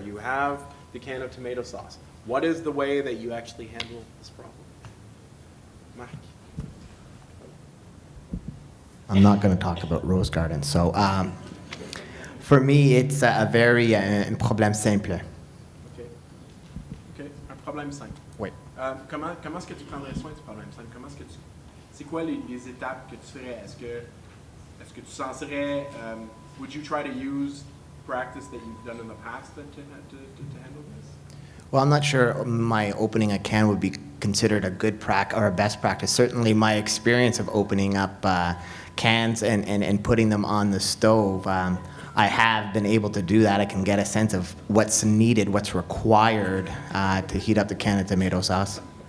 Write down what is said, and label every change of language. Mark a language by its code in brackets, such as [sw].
[en] You have the can of tomato sauce. What is the way that you actually handle this problem? Marc? I'm not going to talk about rose gardens. So for me, it's a very [fr] un problème simple. OK. OK. Un problème simple. Oui. Comment est-ce que tu prendrais soin du problème simple? C'est quoi les étapes que tu ferais? Est-ce que tu sentirais, [en] would you try to use practice that you've done in the past to handle this? Well, I'm not sure my opening a can would be considered a good practice or a best practice. Certainly my experience of opening up cans and putting them on the stove, I have been able to do that. I can get a sense of what's needed, what's required to heat up the can of tomato sauce.